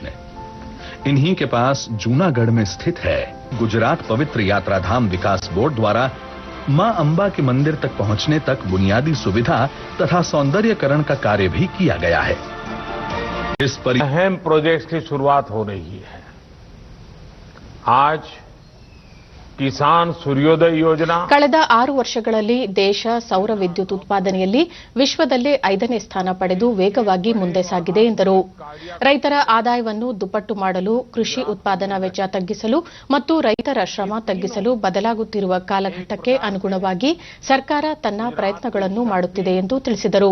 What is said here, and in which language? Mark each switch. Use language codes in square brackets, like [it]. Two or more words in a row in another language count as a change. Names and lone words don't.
[hi] इन्हीं के पास जूनागढ़ में स्थित है गुजरात पवित्र यात्रा धाम विकास बोर्ड द्वारा मां अंबा के मंदिर तक पहुंचने तक बुनियादी सुविधा तथा सौंदर्यकरण का कार्य भी किया गया है. इस पर अहम प्रोजेक्ट की शुरुआत हो रही है. [kn] आज ಕಿಸಾನ್ ಸೂರ್ಯೋದಯ ಯೋಜನಾ ಕಳೆದ 6 ವರ್ಷಗಳಲ್ಲಿ ದೇಶ ಸೌರ ವಿದ್ಯುತ್ ಉತ್ಪಾದನೆಯಲ್ಲಿ ವಿಶ್ವದಲ್ಲೇ 5ನೇ ಸ್ಥಾನ ಪಡೆದು ವೇಗವಾಗಿ ಮುಂದೆ ಸಾಗಿದೆ ಎಂದರು. ರೈತರ ಆದಾಯವನ್ನು ದುಪ್ಪಟ್ಟು ಮಾಡಲು, ಕೃಷಿ ಉತ್ಪಾದನಾ ವೆಚ್ಚ ತಗ್ಗಿಸಲು ಮತ್ತು ರೈತರ ಶ್ರಮ ತಗ್ಗಿಸಲು ಬದಲಾಗುತ್ತಿರುವ ಕಾಲಘಟ್ಟಕ್ಕೆ ಅನುಗುಣವಾಗಿ ಸರ್ಕಾರ ತನ್ನ ಪ್ರಯತ್ನಗಳನ್ನು ಮಾಡುತ್ತಿದೆ ಎಂದು ತಿಳಿಸಿದರು.